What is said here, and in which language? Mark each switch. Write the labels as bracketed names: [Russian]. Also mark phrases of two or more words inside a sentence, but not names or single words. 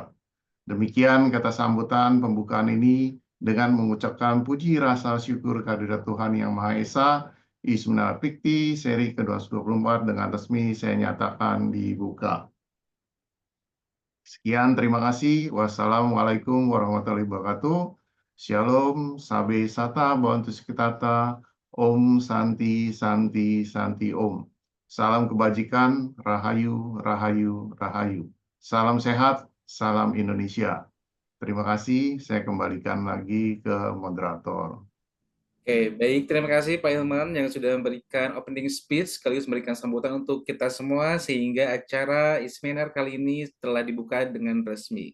[Indonesian] Demikian kata sambutan pembukaan ini dengan mengucapkan puji rasa syukur kehadirat Tuhan Yang Maha Esa. Ismina Fikti seri ke-224 dengan resmi saya nyatakan dibuka. Sekian, terima kasih. [Arabic] والسلام عليكم ورحمة الله وبركاته. [Indonesian] Shalom, [Sanskrit] सर्वे सत्त्वा भवन्तु सुखिताः ओं शान्तिः शान्तिः शान्तिः ओं. [Indonesian] Salam kebajikan, Rahayu, Rahayu, Rahayu. Salam sehat, salam Indonesia. Terima kasih, saya kembalikan lagi ke moderator. Oke, baik. Terima kasih Pak Hilman yang sudah memberikan [English] opening speech [Indonesian] sekaligus memberikan sambutan untuk kita semua sehingga acara Isminar kali ini telah dibuka dengan resmi.